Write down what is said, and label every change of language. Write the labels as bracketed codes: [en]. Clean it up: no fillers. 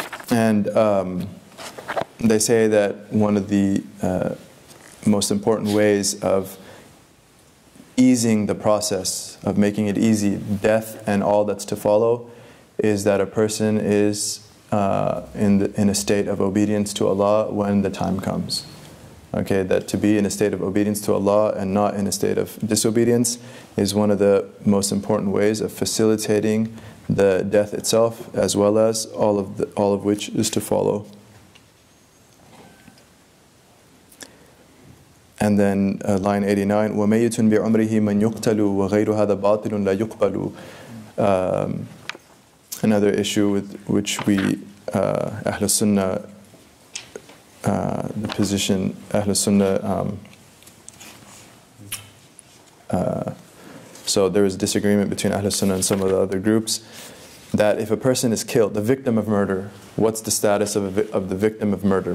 [en] And they say that one of the most important ways of easing the process, of making it easy, death and all that's to follow, is that a person is in a state of obedience to Allah when the time comes. Okay, that to be in a state of obedience to Allah and not in a state of disobedience is one of the most important ways of facilitating the death itself, as well as all of which is to follow. And then line 89, [ar] وَمَيِّتٌ بِعُمْرِهِ مَنْ يُقْتَلُ وَغَيْرُ هَذَا بَاطِلٌ لَا يُقْبَلُ. [en] Another issue with which we, Ahl Sunnah, the position, Ahl Sunnah, so there is disagreement between Ahl Sunnah and some of the other groups, that if a person is killed, the victim of murder, what's the status of the victim of murder?